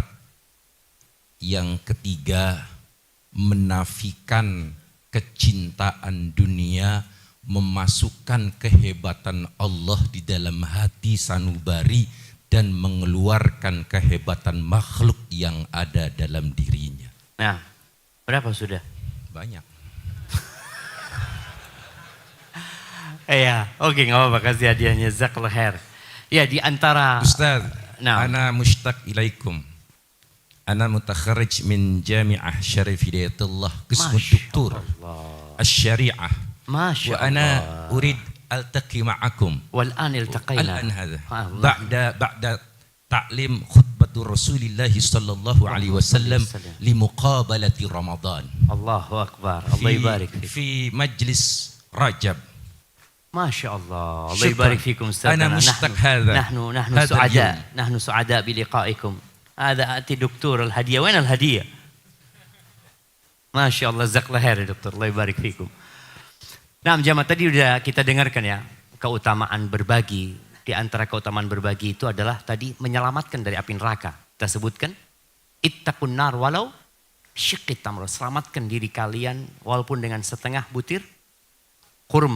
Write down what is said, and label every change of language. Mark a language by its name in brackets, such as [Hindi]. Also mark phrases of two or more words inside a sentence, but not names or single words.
[Indonesian] Yang ketiga, menafikan kecintaan dunia, memasukkan kehebatan Allah di dalam hati sanubari dan mengeluarkan kehebatan makhluk yang ada dalam dirinya. Nah, berapa sudah? Banyak. Iya, oke, nggak apa-apa, kasih hadiahnya, [Arabic] جزاك الله خير. [Indonesian] Ya, di antara Ustaz, Nah. [Arabic] أنا مشتاق إليكم. أنا متخرج من جامعة Syarif Hidayatullah قسم دكتور الشريعة Masya وأنا Allah. أريد ألتقي معكم والآن التقينا. الآن هذا Allah. بعد تعليم خطبة رسول الله صلى الله عليه وسلم لمقابلة رمضان الله أكبر. الله يبارك فيك. في مجلس رجب. ما شاء الله. الله Syukran. يبارك فيكم أنا مشتاق هذا. نحن هذا سعداء. اليوم. نحن سعداء بلقائكم. هذا أتي دكتور الهدية. وين الهدية؟ ما شاء الله. جزاك الله خير يا دكتور. الله يبارك فيكم. [Indonesian] Nah, jamaah tadi udah kita dengarkan ya. Keutamaan berbagi. Di antara keutamaan berbagi itu adalah tadi menyelamatkan dari api neraka. Kita sebutkan. [Arabic] اتقوا النار ولو بشق تمرة. [Indonesian] Selamatkan diri kalian walaupun dengan setengah butir kurma.